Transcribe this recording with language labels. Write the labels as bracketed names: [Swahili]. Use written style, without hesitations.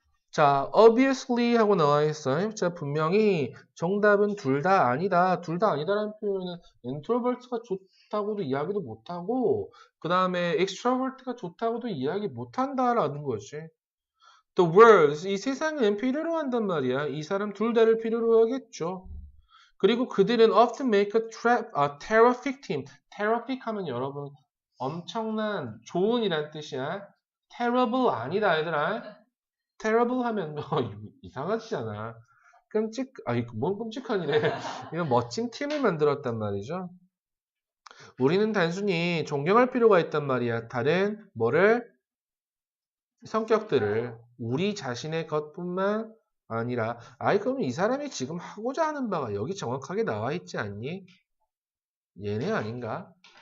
[Korean] 자, obviously 하고 나와 있어요. 자, 분명히 정답은 둘 다 아니다. 둘 다 아니다라는 표현은 introvert가 좋다고도 이야기도 못하고, 그 다음에 extrovert가 좋다고도 이야기 못한다라는 거지. [English] The world, [Korean] 이 세상은 필요로 한단 말이야. 이 사람 둘 다를 필요로 하겠죠. 그리고 그들은 [English] often make a terrific team. [Korean] terrific 하면 여러분 엄청난 좋은이란 뜻이야. terrible 아니다 얘들아. terrible 하면 너 이상하지잖아. 뭔 끔찍한이래. 이거 멋진 팀을 만들었단 말이죠. 우리는 단순히 존경할 필요가 있단 말이야. 다른 성격들을 우리 자신의 것뿐만 아니라 그럼 이 사람이 지금 하고자 하는 바가 여기 정확하게 나와 있지 않니? 얘네 아닌가?